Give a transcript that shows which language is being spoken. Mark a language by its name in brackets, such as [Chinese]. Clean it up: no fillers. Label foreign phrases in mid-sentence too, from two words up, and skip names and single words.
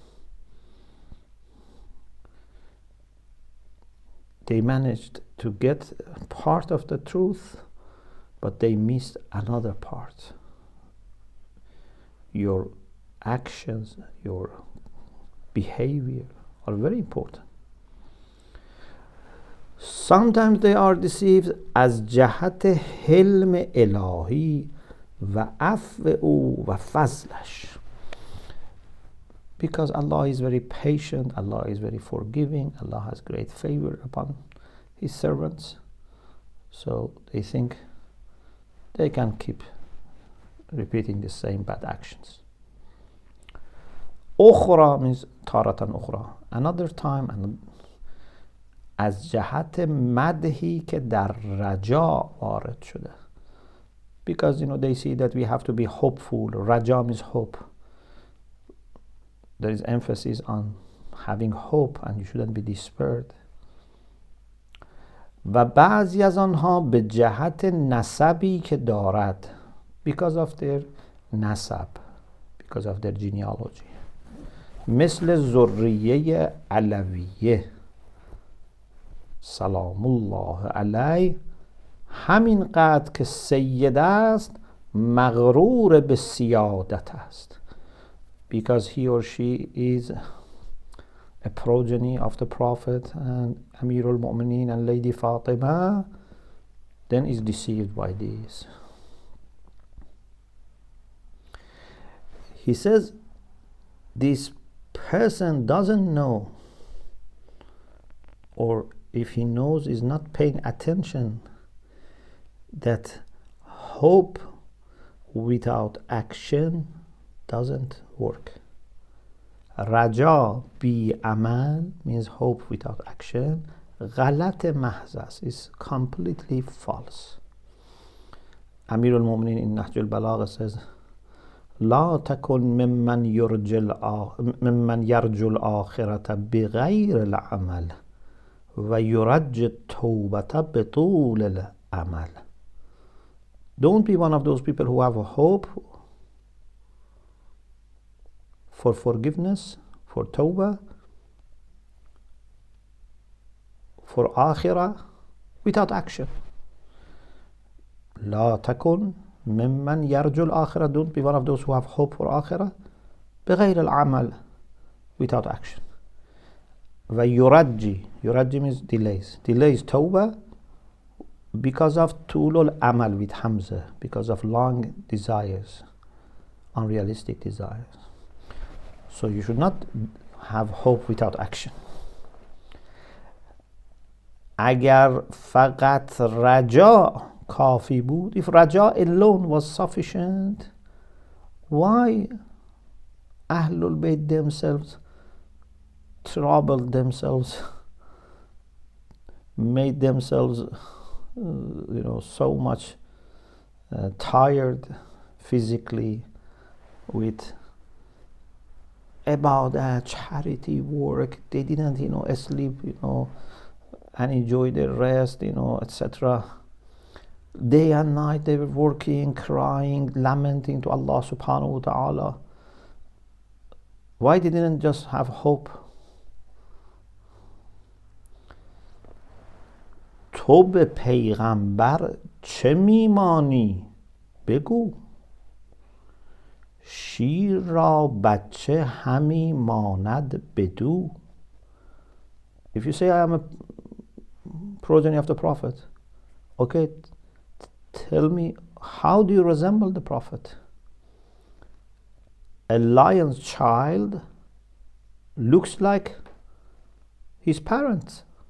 [English] They managed to get part of the truth, but they missed another part. Your actions, your behavior are very important. Sometimes they are deceived [Persian] از جهت حلم الهی و عفو او و فضلش. [English] Because Allah is very patient, Allah is very forgiving, Allah has great favor upon His servants. So they think they can keep repeating the same bad actions. [Arabic] أخرى means تارة أخرى, [English] another time, and [Persian] از جهت مدحی که در رجا وارد شده. [English] Because they see that we have to be hopeful. Raja means hope. There is emphasis on having hope and you shouldn't be despaired. [Persian] و بعضی از آنها به جهت نسبی که دارد, [English] because of their نسب, because of their genealogy. [Persian] مثل ذریه علویه [Arabic] سلام الله علیه, [Persian] همین قدر که سید است مغرور به سیادت است. [English] Because he or she is a progeny of the Prophet and Amir al-Mu'mineen and Lady Fatima, then is deceived by this. He says this person doesn't know, or if he knows is not paying attention, that hope without action doesn't work. [Persian] رجا بی عمل [English] means hope without action. [Persian] غلط محض است, [English] is completely false. Amir al-Mu'mineen in Nahj al-Balagha says, [Arabic] لا تكن ممن يرجو الآخرة بغير العمل ويرجي التوبة بطول العمل. [English] Don't be one of those people who have a hope for forgiveness, for tawbah, for akhirah, without action. [Arabic] لا تكن ممن يرجو الآخرة. [English] Don't be one of those who have hope for akhirah [Arabic] بغير العمل, [English] without action. ويرجي means delays tawbah because of [Arabic] طول العمل [English] with hamza, because of long desires, unrealistic desires. So you should not have hope without action. [Persian] اگر فقط رجا کافی بود, [English] if raja alone was sufficient, why Ahlul Bayt themselves troubled themselves, made themselves so much tired physically with ibadah, charity work. They didn't sleep and enjoy their rest, etc. Day and night they were working, crying, lamenting to Allah [Arabic] سبحانه وتعالى. [English] Why they didn't just have hope? [Persian] تو به پیغمبر چه میمانی بگو, شیر را بچه همی ماند بدو. [English] If you say I am a progeny of the Prophet, okay, tell me, how do you resemble the Prophet? A lion's child looks like his parents.